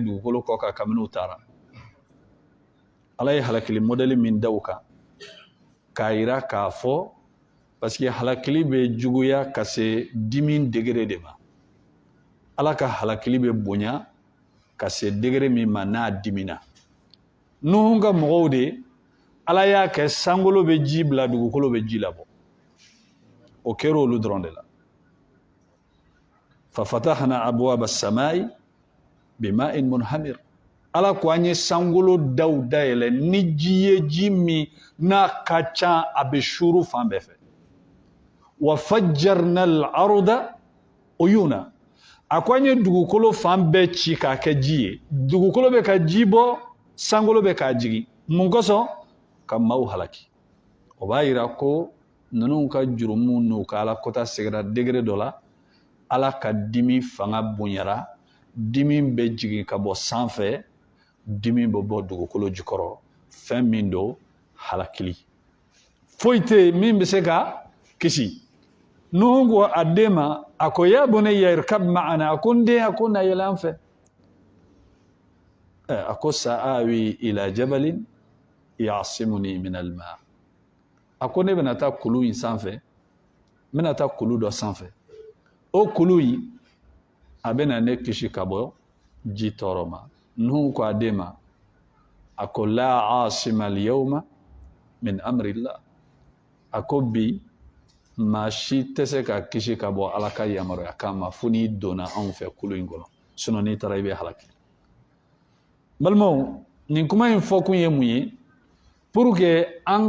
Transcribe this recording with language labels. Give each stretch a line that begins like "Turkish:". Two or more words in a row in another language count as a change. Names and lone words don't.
Bambara: dugukolo kɔ kan kabini u taara Ala ye halakili modèle min da u kan k'a yira k'a fɔ parce que halakili bɛ juguya ka se dimi degré de ma Ala ka halakili bɛ bonya ka se degré min ma n'a dimina Nuhu ka mɔgɔw de Ala y'a kɛ sankolo bɛ ji bila dugukolo bɛ ji labɔ o kɛra olu dɔrɔn de la
Arabic: ففتحنا أبواب السماء بماء منهمر
Bambara: Ala ko an ye sankolo daw dayɛlɛ ni ji ye ji min n'a ka ca a bɛ suru fan bɛɛ fɛ
Arabic: وفجرنا الأرض عيونا
Bambara: a ko an ye dugukolo fan bɛɛ ci k'a kɛ ji ye dugukolo bɛ ka ji bɔ sankolo bɛ k'a jigin mun kosɔn ka maaw halaki o b'a yira ko ninnu ka jurumu n'u ka Ala kota segira degré dɔ la Ala ka dimi fanga bonyara dimi bɛ jigin ka bɔ sanfɛ dimi bɛ bɔ dugukolo jukɔrɔ fɛn min don halakili foyi tɛ yen min bɛ se ka kisi Nuhu ko a den ma a ko
Arabic: يا بني اركب معنا
Bambara: a ko n den a ko na yɛlɛ an fɛ a ko
Arabic: سآوي إلى جبل يعصمني من الماء
Bambara: a ko ne bɛna taa kulu in sanfɛ n bɛna taa kulu dɔ sanfɛ o kulu in a bɛna ne kisi ka bɔ ji tɔɔrɔ ma Nuhu ko a den ma a ko
Arabic: لا عاصم اليوم من أمر الله
Bambara: a ko bi maa si tɛ se ka kisi ka bɔ Ala ka yamaruya kama fo n'i donna anw fɛ kulu in kɔnɔ sinon n'i taara i bɛ halaki balimaw nin kuma in fɔ kun ye mun ye
French: pour que
Bambara: an